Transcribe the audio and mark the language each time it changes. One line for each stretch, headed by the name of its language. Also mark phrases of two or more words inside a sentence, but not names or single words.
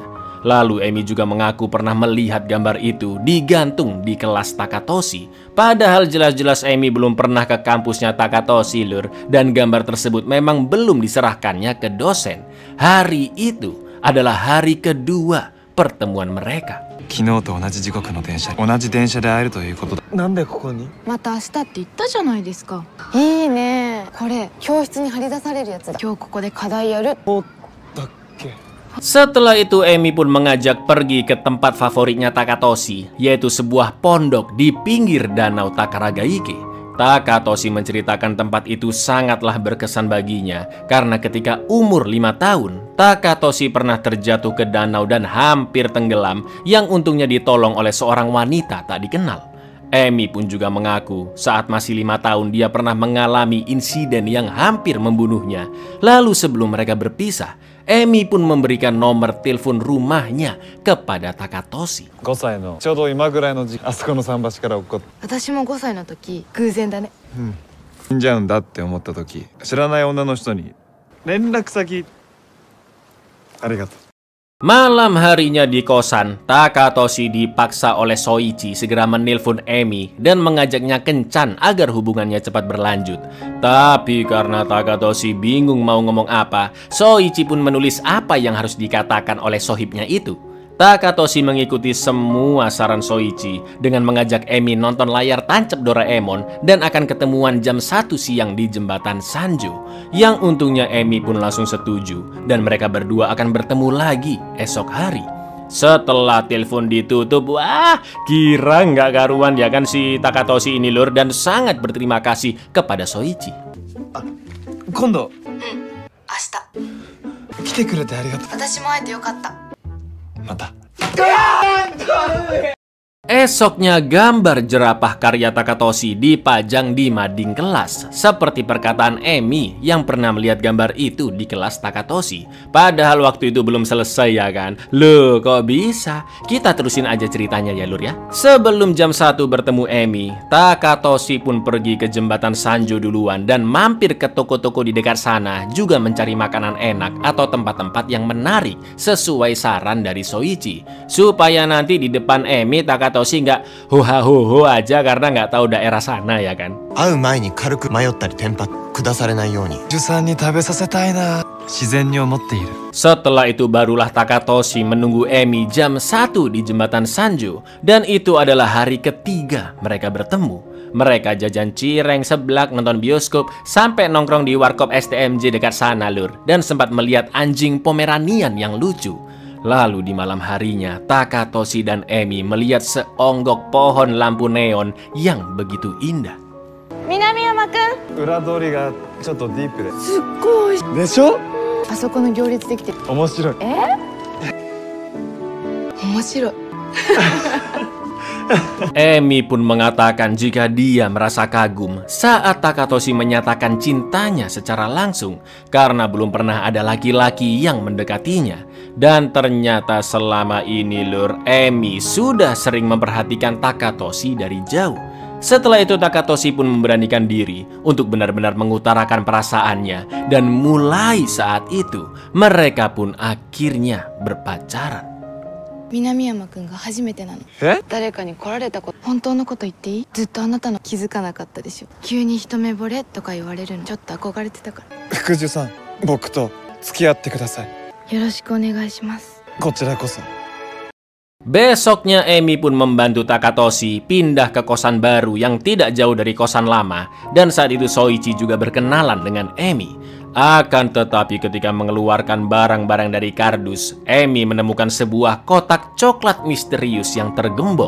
Indonesian: Lalu Emi juga mengaku pernah melihat gambar itu digantung di kelas Takatoshi. Padahal jelas-jelas Emi belum pernah ke kampusnya Takatoshi lur, dan gambar tersebut memang belum diserahkannya ke dosen. Hari itu adalah hari kedua pertemuan mereka.
Japanese: 昨日と同じ時刻の電車、同じ電車で会えるということだ。なんでここに？また明日って言ったじゃないですか。いいね。これ教室に貼り出されるやつだ。今日ここで課題やる。
Indonesian: Setelah itu Emi pun mengajak pergi ke tempat favoritnya Takatoshi, yaitu sebuah pondok di pinggir danau Takaragaike. Takatoshi menceritakan tempat itu sangatlah berkesan baginya karena ketika umur 5 tahun, Takatoshi pernah terjatuh ke danau dan hampir tenggelam yang untungnya ditolong oleh seorang wanita tak dikenal. Emi pun juga mengaku saat masih 5 tahun dia pernah mengalami insiden yang hampir membunuhnya. Lalu sebelum mereka berpisah, Emi pun memberikan nomor telepon rumahnya kepada Takatoshi.
Japanese: 5 歳のちょうど今ぐらいの時期、あそこの桟橋から落っこって私も5歳の時偶然だね。死んじゃうんだって思った時、知らない女の人に連絡先ありがとう。
Indonesian: Malam harinya di kosan, Takatoshi dipaksa oleh Soichi segera menelpon Emi dan mengajaknya kencan agar hubungannya cepat berlanjut. Tapi karena Takatoshi bingung mau ngomong apa, Soichi pun menulis apa yang harus dikatakan oleh sohibnya itu. Takatoshi mengikuti semua saran Soichi dengan mengajak Emi nonton layar tancap Doraemon dan akan ketemuan jam 1 siang di jembatan Sanjo. Yang untungnya Emi pun langsung setuju dan mereka berdua akan bertemu lagi esok hari. Setelah telepon ditutup, wah kira nggak karuan ya kan si Takatoshi ini lur, dan sangat berterima kasih kepada Soichi.
Japanese: 今度明日。来てくれてありがとう。私も会えてよかった。また。
Indonesian: Esoknya gambar jerapah karya Takatoshi dipajang di mading kelas. Seperti perkataan Emi yang pernah melihat gambar itu di kelas Takatoshi. Padahal waktu itu belum selesai ya kan. Loh kok bisa? Kita terusin aja ceritanya ya lur ya. Sebelum jam 1 bertemu Emi, Takatoshi pun pergi ke jembatan Sanjo duluan dan mampir ke toko-toko di dekat sana, juga mencari makanan enak atau tempat-tempat yang menarik sesuai saran dari Soichi. Supaya nanti di depan Emi Takatoshi nggak ho aja karena nggak tahu daerah sana ya kan.
Japanese: 会う前に軽く迷ったりテンパ下されないように。ジュさんに食べさせたいな。自然に思っている。
Indonesian: Setelah itu barulah Takatoshi menunggu Emi jam 1 di jembatan Sanjo, dan itu adalah hari ketiga mereka bertemu. Mereka jajan cireng, seblak, nonton bioskop, sampai nongkrong di warkop STMJ dekat sana lur, dan sempat melihat anjing Pomeranian yang lucu. Lalu di malam harinya, Takatoshi dan Emi melihat seonggok pohon lampu neon yang begitu indah.
Japanese: 南山くん。裏通りがちょっとディープで。すっごい。でしょ？あそこの行列できてる。面白い。面白い。
Indonesian: Emi pun mengatakan jika dia merasa kagum saat Takatoshi menyatakan cintanya secara langsung karena belum pernah ada laki-laki yang mendekatinya. Dan ternyata selama ini lur, Emi sudah sering memperhatikan Takatoshi dari jauh. Setelah itu Takatoshi pun memberanikan diri untuk benar-benar mengutarakan perasaannya, dan mulai saat itu mereka pun akhirnya berpacaran.
Japanese: 南山くんが初めてなの。え？誰かに来られたこと、本当のこと言っていい？ずっとあなたの気づかなかったでしょ。急に一目惚れとか言われるのちょっと憧れてたから。福寿さん、僕と付き合ってください。よろしくお願いします。こちらこそ。
Indonesian: Besoknya Emi pun membantu Takatoshi pindah ke kosan baru yang tidak jauh dari kosan lama, dan saat itu Soichi juga berkenalan dengan Emi. Akan tetapi ketika mengeluarkan barang-barang dari kardus, Emi menemukan sebuah kotak coklat misterius yang tergembok.